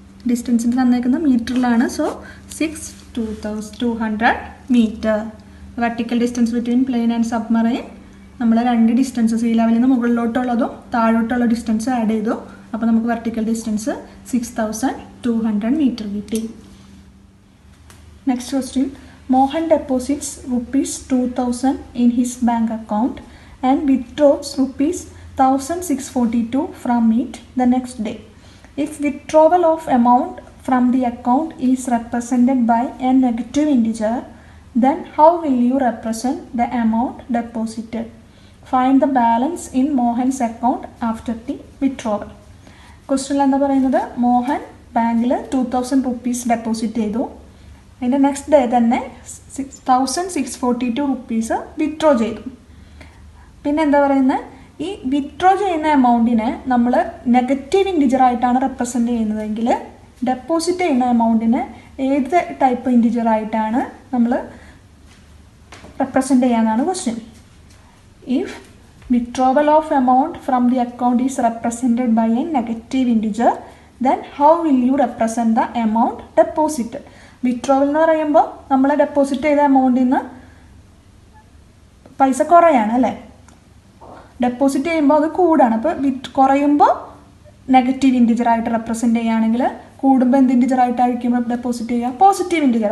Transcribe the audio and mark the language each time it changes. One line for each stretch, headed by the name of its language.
Malayalam: ഡിസ്റ്റൻസിന് തന്നേക്കുന്നത് മീറ്ററിലാണ്. So 6,200 metre.
English: vertical distance between plane and submarine
Malayalam: നമ്മൾ രണ്ട് distance, see ലെവലിൽ നിന്ന് മുകളിലോട്ടുള്ളതും താഴോട്ടുള്ള ഡിസ്റ്റൻസ് ആഡ് ചെയ്തു. അപ്പോൾ നമുക്ക് വെർട്ടിക്കൽ ഡിസ്റ്റൻസ് 6,200 മീറ്റർ കിട്ടി.
English: Next question. Mohan deposits ₹2,000 in his bank account and withdraws ₹1,642 from it the next day. If withdrawal of amount from the account is represented by a negative integer, then how will you represent the amount deposited? Find the balance in Mohan's account after the withdrawal.
Malayalam: Question എന്താ പറയുന്നത്? മോഹൻ ബാങ്കിൽ ₹2,000 deposit ചെയ്തു. അതിൻ്റെ next day തന്നെ 1642 rupees withdraw ചെയ്തു. പിന്നെ എന്താ പറയുന്നത്, ഈ വിത്ഡ്രോ ചെയ്യുന്ന എമൗണ്ടിനെ നമ്മൾ നെഗറ്റീവ് ഇൻറ്റിജറായിട്ടാണ് റെപ്രസെൻറ്റ് ചെയ്യുന്നതെങ്കിൽ ഡെപ്പോസിറ്റ് ചെയ്യുന്ന എമൗണ്ടിനെ ഏത് ടൈപ്പ് ഇൻറ്റിജറായിട്ടാണ് നമ്മൾ റെപ്രസെൻറ്റ് ചെയ്യാനാണ് question.
English: If withdrawal of amount from the account is represented by a negative integer, then how will you represent the amount deposited?
Malayalam: Withdrawal എന്ന് പറയുമ്പോൾ നമ്മൾ ഡെപ്പോസിറ്റ് ചെയ്ത എമൗണ്ടിൽ നിന്ന് പൈസ കുറയാണ് അല്ലേ, ഡെപ്പോസിറ്റ് ചെയ്യുമ്പോൾ അത് കൂടാണ്. അപ്പോൾ കുറയുമ്പോൾ നെഗറ്റീവ് ഇൻറ്റിജറായിട്ട് റെപ്രസെൻറ്റ് ചെയ്യുകയാണെങ്കിൽ കൂടുമ്പോൾ എന്ത് ഇൻറ്റിജറായിട്ടായിരിക്കും ഡെപ്പോസിറ്റ് ചെയ്യുക, പോസിറ്റീവ് ഇൻറ്റിജർ.